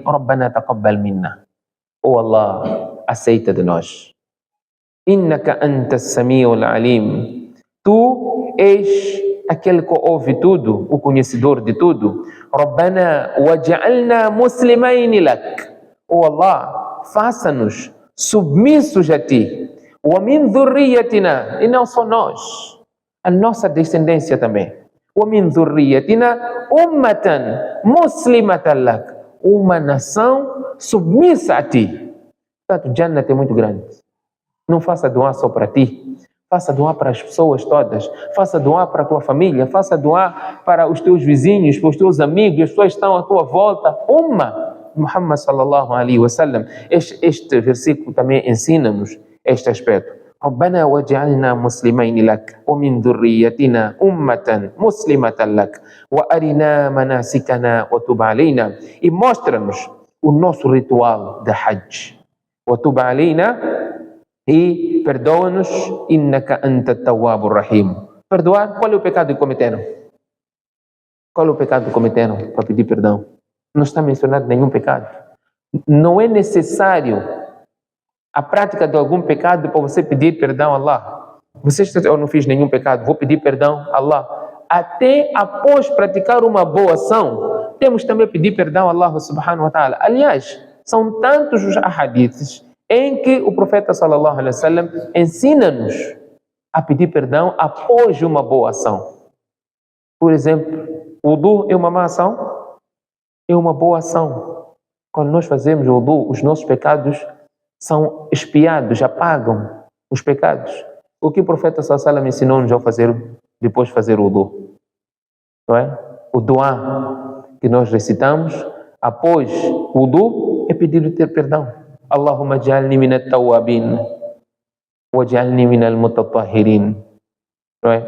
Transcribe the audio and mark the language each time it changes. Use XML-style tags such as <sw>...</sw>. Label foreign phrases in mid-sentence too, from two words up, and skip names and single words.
<ar>ربنا تقبل منا.</ar> <pt>Oh Allah, aceita de nós.</pt> <ar>إنك أنت السميع العليم.</ar> <pt>Tu és aquele que ouve tudo, o conhecedor de tudo.</pt> <ar>ربنا واجعلنا مسلمين لك.</ar> <pt>Oh Allah, faça-nos submissos a ti.</pt> <ar>ومن ذريتنا,</ar> <pt>e não só nós, a nossa descendência também.</pt> <ar>ومن ذريتنا أمة مسلمة لك.</ar> <pt>Uma nação submissa a ti. Portanto, Jannat é muito grande. Não faça doar só para ti. Faça doar para as pessoas todas. Faça doar para a tua família. Faça doar para os teus vizinhos, para os teus amigos, as pessoas que estão à tua volta.</pt> <ar>Muhammad صلى الله عليه وسلم.</ar> <pt>Este versículo também ensina-nos este aspecto.</pt> <ar>ربنا وجعلنا مسلمين لك ومن ذريتنا أمة مسلمة لك وأرنا مناسكنا وتب علينا.</ar> <pt>E mostra-nos o nosso ritual de Hajj.</pt> <ar>وتب علينا</ar> <pt>e perdoa-nos.</pt> <ar>إنك أنت التواب الرحيم.</ar> <pt>Perdoar, qual é o pecado que cometeram? Qual é o pecado que cometeram para pedir perdão? Não está mencionado nenhum pecado. Não é necessário a prática de algum pecado para você pedir perdão a Allah. Eu não fiz nenhum pecado, vou pedir perdão a Allah. Até após praticar uma boa ação, temos também a pedir perdão a Allah</pt> <ar>سبحانه وتعالى.</ar> <pt>Aliás, são tantos os hadiths em que o profeta</pt> <ar>صلى الله عليه وسلم</ar> <pt>ensina-nos a pedir perdão após uma boa ação. Por exemplo, o wudu é uma má ação? É uma boa ação. Quando nós fazemos o wudu, os nossos pecados são expiados, apagam os pecados. O que o profeta</pt> <ar>صلى الله عليه وسلم</ar> <pt>ensinou-nos a fazer depois de fazer o wudu? Não é? O dua que nós recitamos após o wudu é pedir perdão.</pt> <ar>اللهم اجعلني من التوابين واجعلني من المتطهرين.</ar> <pt>Não é?</pt>